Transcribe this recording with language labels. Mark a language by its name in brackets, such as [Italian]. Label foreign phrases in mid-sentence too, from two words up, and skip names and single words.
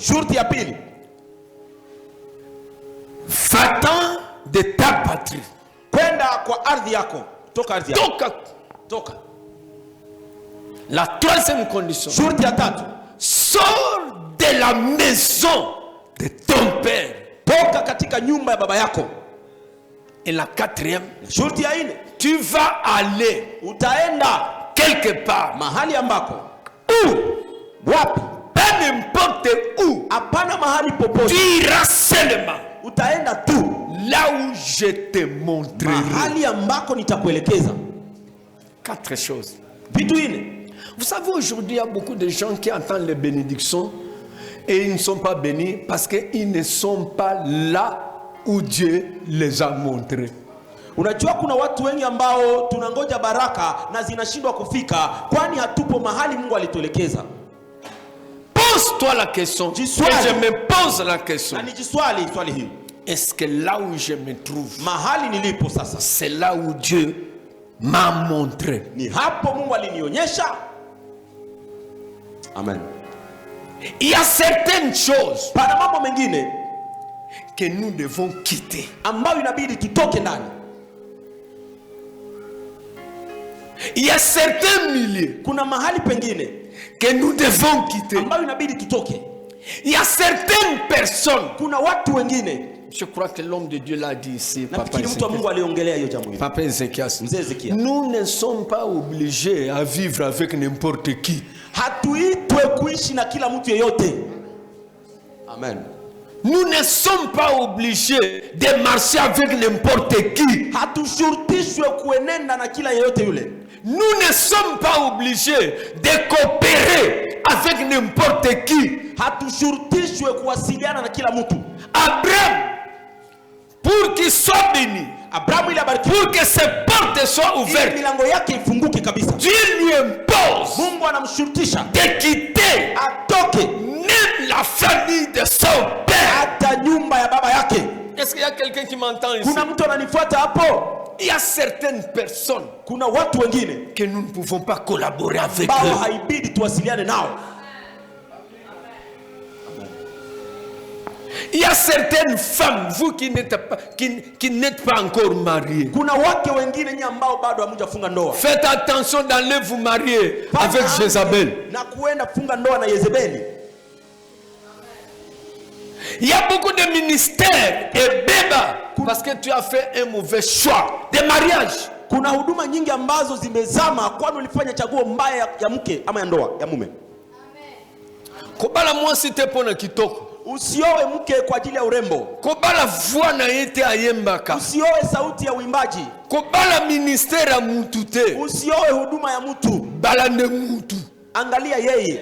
[Swahili] Shurti ya pili, [French] va-t'en de ta patrie. [Swahili] kwenda kwa ardhi yako. Toka ardhi yako. Toka. Toka. [French] La troisième condition, [Swahili] Shurti ya tatu, [French] sors de la maison de ton père. [Swahili] toka katika nyumba ya baba yako. [French] Et la quatrième, [Swahili] Shurti ya 4, [French] tu vas aller [Swahili] utaenda [French] quelque part. [Swahili] mahali ambako, [French] Où? [Swahili] wapi? [French] Pas n'importe où. [Swahili] Hapana mahali popote. [French] Tu iras seulement [Swahili] Utaenda tu [French] là où je te montrerai. [Swahili] mahali ambako nitakuelekeza. [French] 4 choses. [Swahili] Vitu 4. [French] Vous savez, aujourd'hui, il y a beaucoup de gens qui entendent les bénédictions et ils ne sont pas bénis parce qu'ils ne sont pas là où Dieu les a montrés. [Swahili] Unajua kuna watu wengi ambao tunangoja baraka na zinashindwa kufika kwani hatupo mahali Mungu alituelekeza. [French] Pose-toi la question. Et je me pose la question. [Swahili] Na nijiswali swali hili. [French] Est-ce que là où je me trouve, [Swahili] Mahali nilipo sasa, [French] c'est là où Dieu m'a montré? [Swahili] ni hapo Mungu alinionyesha? Amen. [French] Il y a certaines choses [Swahili] Pana mambo mengine [French] que nous devons quitter. [Swahili] ambayo inabidi tutoke ndani. [French] Il y a certains milieux [Swahili] Kuna mahali pengine [French] que nous devons quitter. [Swahili] ambayo inabidi tutoke. [French] Il y a certaines personnes. [Swahili] Kuna watu wengine, [French] Je crois que l'homme de Dieu l'a dit ici, Papa [Swahili] nafikiri mtu wa Ezekiel. Mungu aliongelea hiyo jambo hili. [French] Papa Ezekias. [Swahili] Mzee Ezekia. [French] Nous ne sommes pas obligés à vivre avec n'importe qui. [Swahili] Hatuitwe kuishi na kila mtu yeyote. Amen. [French] Nous ne sommes pas obligés de marcher avec n'importe qui. [Swahili] Hatushurutishwe kuenenda na kila yeyote yule. [French] Nous ne sommes pas obligés de coopérer avec n'importe qui. [Swahili] Hatushurutishwe kuwasiliana na kila mtu. [French] Abraham, pour qu'il soit béni, [Swahili] Abrahamu ili abarikiwe, [French] pour que ses portes soient [Swahili] ili [French] ouvertes, [Swahili] milango yake ifunguke kabisa, [French] Dieu lui impose [Swahili] Mungu anamshurutisha [French] de quitter [Swahili] atoke [French] même la famille de son père. [Swahili] hata nyumba ya baba yake. [French] Est-ce qu'il y a quelqu'un qui m'entend ici? [Swahili] Kuna mtu ananifuata hapo? [French] Il y a certaines personnes [Swahili] Kuna watu wengine [French] que nous ne pouvons pas collaborer avec [Swahili] ambao [French] eux. [Swahili] haibidi tuwasiliane nao. [French] Il y a certaines femmes, vous qui n'êtes pas encore mariés, [Swahili] Kuna wake wengine nyinyi ambao bado hamujafunga ndoa, [French] faites attention d'aller vous marier avec Jézabel. [Swahili] na kuenda kufunga ndoa na Yezebeli. [French] Il y a beaucoup de ministères et bébas parce que tu as fait un mauvais choix de mariage. [Swahili] Kuna huduma nyingi ambazo zimezama kwani ulifanya chaguo mbaya ya mke ama ya ndoa ya mume. [Lingala] Kobala mwasi te pona kitoko. [Swahili] Usioe mke kwa ajili ya urembo. [Lingala] Kobala voix na yete ayembaka. [Swahili] Usioe sauti ya uimbaji. [Lingala] Kobala ministère ya mutu te. [Swahili] Usioe huduma ya mtu. [Lingala] Balande mutu. [Swahili] Angalia yeye.